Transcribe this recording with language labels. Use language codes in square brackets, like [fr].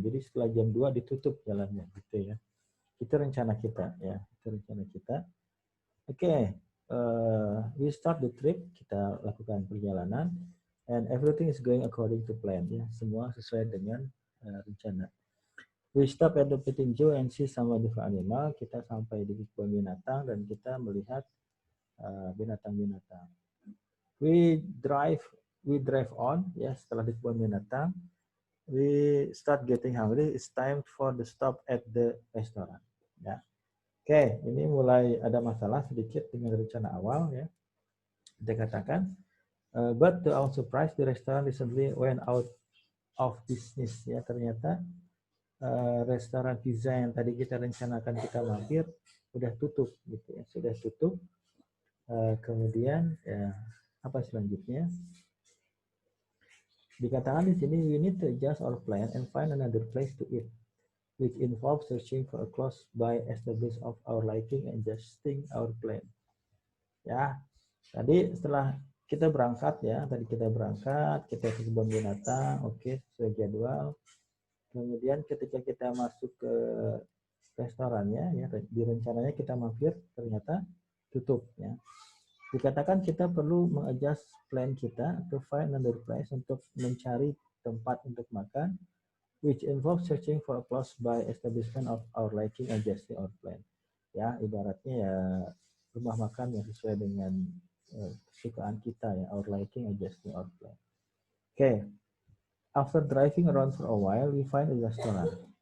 [id] Jadi setelah jam 2 ditutup jalannya gitu ya. Itu rencana kita ya, itu rencana kita. Oke, [en] we start the trip, [id] kita lakukan perjalanan [en] and everything is going according to plan [id] ya. Semua sesuai dengan rencana. [en] We stop at the petting zoo and see some of the animal. [id] Kita sampai di kebun binatang dan kita melihat binatang-binatang. [en] We drive on [id] ya, setelah di kebun binatang. [en] We start getting hungry. It's time for the stop at the restaurant. Ya. [id] Oke, ini mulai ada masalah sedikit dengan rencana awal ya. Kita katakan, [en] but to our surprise, the restaurant recently went out of business ya. [id] Ternyata restoran pizza yang tadi kita rencanakan kita mampir udah tutup gitu ya, sudah tutup. Kemudian ya, apa selanjutnya? Dikatakan di sini [en] we need to adjust our plan and find another place to eat, which involves searching for a close by established of our liking and adjusting our plan. [id] Ya, tadi setelah kita berangkat ya, kita ke kebun binatang, oke, sesuai jadwal. Kemudian ketika kita masuk ke restorannya ya, di rencananya kita mampir ternyata tutup ya. Dikatakan kita perlu mengadjust [en] plan kita to find another place [id] untuk mencari tempat untuk makan, [en] which involves searching for a close by establishment of our liking, adjusting our plan. [id] Ya, ibaratnya ya rumah makan yang sesuai dengan kesukaan kita ya, [en] our liking, adjusting our plan. Okay. After driving around for a while, we find a restaurant.